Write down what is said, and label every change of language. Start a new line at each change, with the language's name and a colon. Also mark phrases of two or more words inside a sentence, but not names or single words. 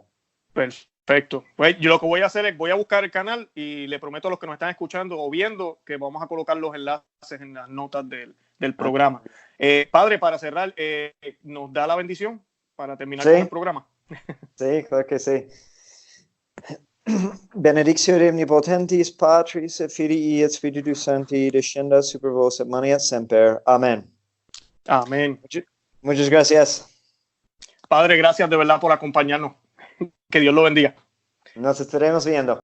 Spanish: Perfecto. Pues yo lo que voy a hacer es voy a buscar el canal y le prometo a los que nos están escuchando o viendo que vamos a colocar los enlaces en las notas del programa. Padre, para cerrar, ¿nos da la bendición para terminar con el programa? Sí, claro que sí.
Latin: Benedictio omnipotentis Patris et Filii et Spiritus Sancti descenda super vos et maneat semper.
Spanish: Amén. Amén. Muchas gracias. Padre, gracias de verdad por acompañarnos. Que Dios lo bendiga. Nos estaremos viendo.